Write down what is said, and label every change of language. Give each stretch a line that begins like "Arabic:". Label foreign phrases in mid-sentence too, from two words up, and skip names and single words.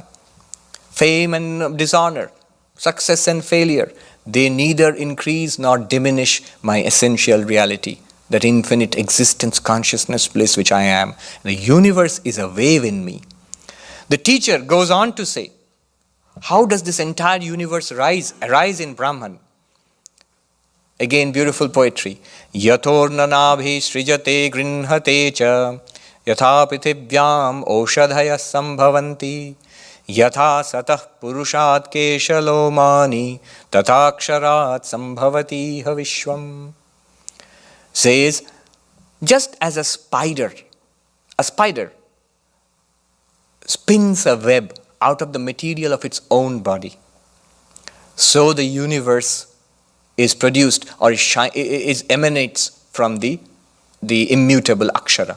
English: Fame and dishonor, success and failure, they neither increase nor diminish my essential reality, that infinite existence, consciousness, bliss which I am. The universe is a wave in me. The teacher goes on to say, how does this entire universe arise in Brahman? Again, beautiful poetry.
Sanskrit: यथोर्णनाभिः सृजते गृह्णते च यथा पृथिव्याम् ओषधयः सम्भवन्ति यथा सतः पुरुषात् केशलोमानि तथाक्षरात् सम्भवति इह विश्वम्.
English: Says, just as a spider spins a web out of the material of its own body, so the universe is produced or emanates from the immutable Akshara.